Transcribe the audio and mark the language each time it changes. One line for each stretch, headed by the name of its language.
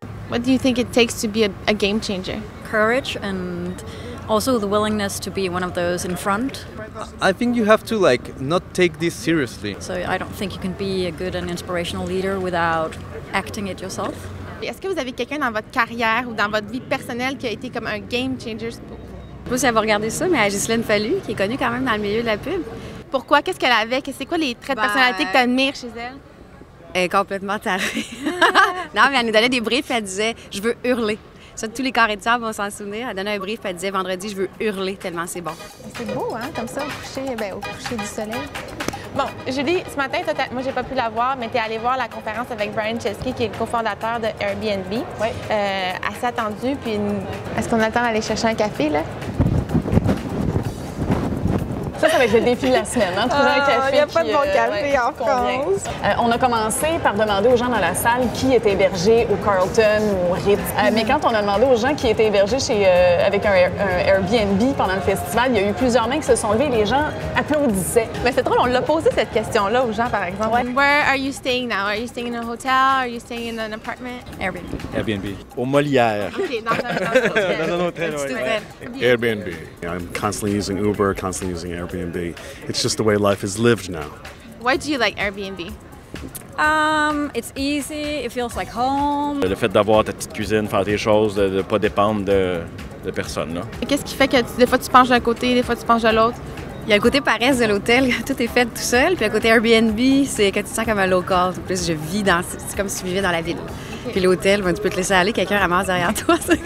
English: What do you think it takes to be a game changer? Courage and also the willingness to be one of those in front. I think you have to not take this seriously. So I don't think you can be a good and inspirational leader without acting it yourself.
French: Est-ce que vous avez quelqu'un dans votre carrière ou dans votre vie personnelle qui a été comme un game changer pour vous? Je sais pas si elle va regarder ça, mais Ghislaine Fallu, qui est connue quand même dans le milieu de la pub. Pourquoi? Qu'est-ce qu'elle avait? C'est quoi les traits de personnalité que tu admires chez elle? Elle est complètement tarée. Non, mais elle nous donnait des briefs et elle disait « Je veux hurler ». Ça, tous les carrés de sable vont s'en souvenir. Elle donnait un brief et elle disait « Vendredi, je veux hurler tellement c'est bon ». C'est beau, hein, comme ça, au coucher du soleil. Bon, Julie, ce matin, moi, j'ai pas pu la voir, mais tu es allée voir la conférence avec Brian Chesky, qui est le cofondateur de Airbnb. Oui. Assez attendu. Puis, est-ce qu'on attend d'aller chercher un café, là? Ça va être le défi de la semaine, hein? Trouver un café. Il n'y a pas de bon café en France. On a commencé par demander aux gens dans la salle qui était hébergé au Carlton ou au Ritz. Mais quand on a demandé aux gens qui étaient hébergés avec un Airbnb pendant le festival, il y a eu plusieurs mains qui se sont levées et les gens applaudissaient. Mais c'est drôle, on l'a posé cette question-là aux gens, par exemple. Ouais.
English: Where are you staying now? Are you staying in a hotel? Are you staying in an apartment? Airbnb.
French: Airbnb. Au Molière. OK, dans un hôtel. Airbnb.
English: I'm constantly using Uber, constantly using Airbnb. It's just the way life is lived now. Why do you like Airbnb? It's easy, it feels like home.
French: Le fait d'avoir ta petite cuisine, faire tes choses, de ne pas dépendre de personne. Là. Qu'est-ce qui fait que des fois tu penches d'un côté, des fois tu penches de l'autre? Il y a le côté paresse de l'hôtel, tout est fait tout seul. Puis le côté Airbnb, c'est que tu te sens comme un local. En plus, c'est comme si tu vivais dans la ville. Puis l'hôtel, ben, tu peux te laisser aller, quelqu'un ramasse derrière toi.